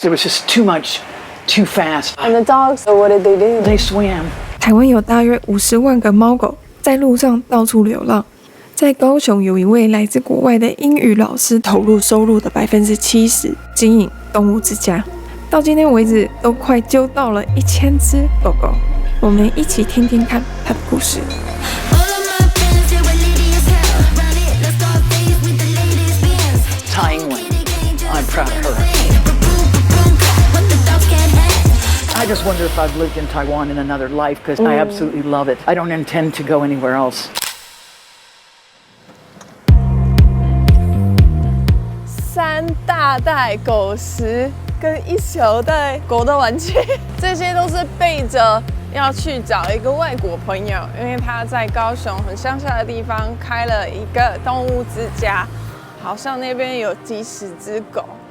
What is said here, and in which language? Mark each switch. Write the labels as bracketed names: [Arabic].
[English] It was just too much, too fast. And the dogs, what did they do? They swam. [Chinese] 台湾有大约50万个猫狗在路上到处流浪。在高雄有一位来自国外的英语老师投入收入的70%经营动物之家，到今天为止都快救到了1000只狗狗。我们一起听听看他的故事。 [English] Taiwan. I'm proud of her. I just wonder if I've lived in Taiwan in another life because I absolutely love it. I don't intend to go anywhere else. [Chinese] 3大袋狗食跟1小袋狗的玩具，这些都是备着要去找一个外国朋友，因为他在高雄很乡下的地方开了一个动物之家，好像那边有几十只狗。